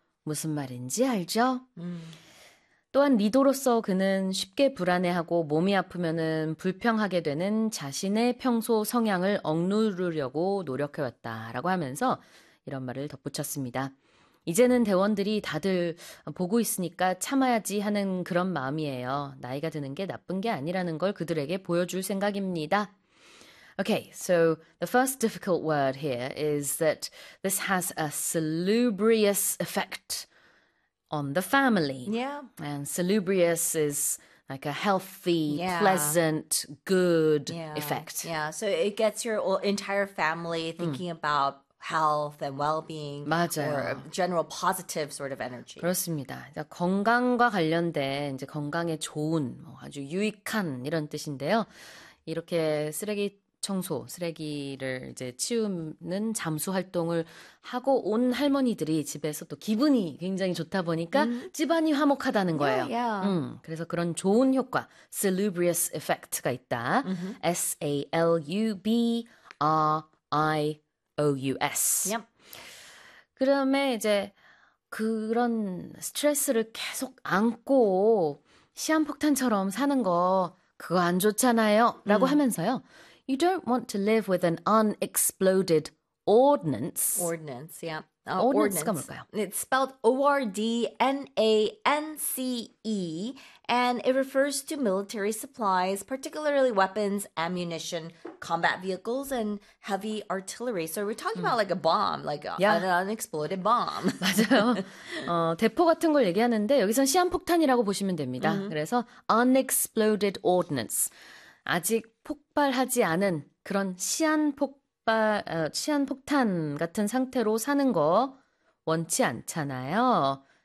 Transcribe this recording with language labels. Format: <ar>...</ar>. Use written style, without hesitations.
<ko>무슨 말인지 알죠? 또한 리더로서 그는 쉽게 불안해하고 몸이 아프면은 불평하게 되는 자신의 평소 성향을 억누르려고 노력해왔다라고 하면서 이런 말을 덧붙였습니다. 이제는 대원들이 다들 보고 있으니까 참아야지 하는 그런 마음이에요. 나이가 드는 게 나쁜 게 아니라는 걸 그들에게 보여줄 생각입니다.</ko> <en>Okay, so the first difficult word here is that this has a salubrious effect on the family. And salubrious is like a healthy, pleasant, good effect. So it gets your entire family thinking about health and well-being or</en> <ko>맞아요.</ko> <en>general positive sort of energy.</en> <ko>그렇습니다. 이제 건강과 관련된 이제 건강에 좋은, 뭐 아주 유익한 이런 뜻인데요. 이렇게 쓰레기 청소, 쓰레기를 이제 치우는 잠수 활동을 하고 온 할머니들이 집에서 또 기분이 굉장히 좋다 보니까 집안이 화목하다는 거예요. 그래서 그런 좋은 효과, salubrious effect가 있다.</ko> <en>salubrious.</en> <ko>그다음에 이제 그런 스트레스를 계속 안고 시한폭탄처럼 사는 거 그거 안 좋잖아요. 라고 하면서요.</ko> <en>You don't want to live with an unexploded ordnance. Ordinance, yeah.</en> <ko>ordnance가</ko> <en>Ordnance.</en> <ko>뭘까요?</ko> <en>It's spelled ordnance, and it refers to military supplies, particularly weapons, ammunition, combat vehicles, and heavy artillery. So we're talking about like a bomb, like Yeah. an unexploded bomb.</en> <ko>맞아요. 대포 같은 걸 얘기하는데 여기선 시한폭탄이라고 보시면 됩니다.</ko> <en>그래서 unexploded ordnance.</en> <ko>아직 폭발하지 않은 그런 시한폭탄 같은 상태로 사는 거 원치 않잖아요.</ko>